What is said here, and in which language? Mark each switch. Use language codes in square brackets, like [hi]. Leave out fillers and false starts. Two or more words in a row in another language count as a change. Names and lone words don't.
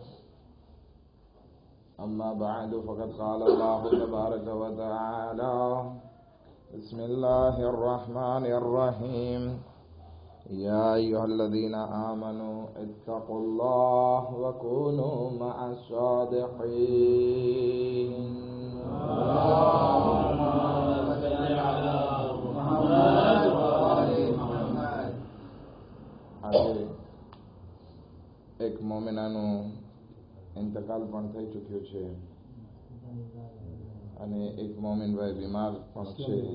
[ar] أما بعد، فقد قال الله تبارك وتعالى: بسم الله الرحمن الرحيم. يا أيها الذين آمنوا اتقوا الله وكونوا مع الصادقين. [gu] આજે એક મોમિનાનું ઇંતકાલ પણ થઈ ચૂક્યું છે અને એક મોમિનભાઈ બીમાર પણ છે.